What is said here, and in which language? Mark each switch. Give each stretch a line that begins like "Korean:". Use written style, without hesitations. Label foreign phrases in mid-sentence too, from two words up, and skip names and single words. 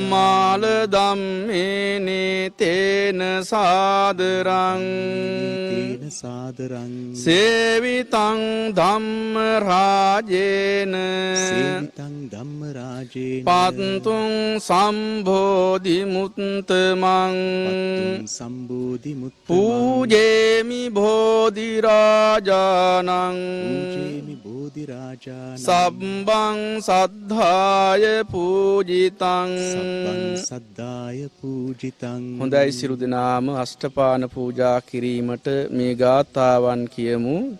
Pali: මාල ධම්මේනේ තේන සාදරං තේන සාදරං සේවිතං ධම්ම රාජේන සේවිතං ධම්ම රාජේන පත්තුං සම්බෝධි මුත්තමං පත්තුං සම්බෝධි මුත්තමං පූජේමි බෝධි රාජානං පූජේමි බෝධි රාජානං සබ්බං සද්ධාය පූජිතං සබ්බං සද්ධාය පූජිතං
Sinhala: හොඳයි සිරු දෙනාම අෂ්ටපාන පූජා කිරීමට මේ ගාථාවන් කියමු.